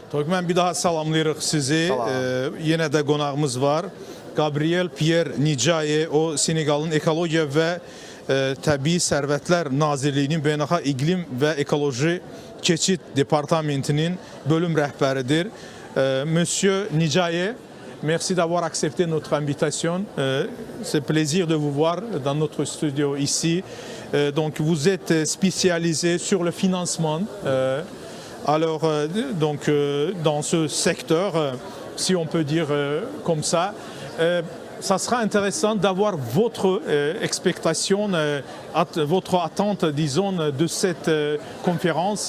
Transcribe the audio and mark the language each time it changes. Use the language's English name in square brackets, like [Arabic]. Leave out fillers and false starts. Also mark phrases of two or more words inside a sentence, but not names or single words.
[Azerbaijani] Mən bir daha salamlayırıq sizi. Yenə də qonağımız var. Gabriel Pierre Nicaye, o Senegalın Ekologiya və Təbii Sərvətlər Nazirliyinin Beynəlxalq İqlim və Ekoloji Keçid Departamentinin bölüm rəhbəridir. [French] Monsieur Nicaye, merci d'avoir accepté notre invitation. C'est un plaisir de vous voir dans notre studio ici. Donc, vous êtes spécialisé sur le financement. Alors, dans ce secteur, si on peut dire comme ça, ça sera intéressant d'avoir votre expectation, votre attente, disons, de cette conférence.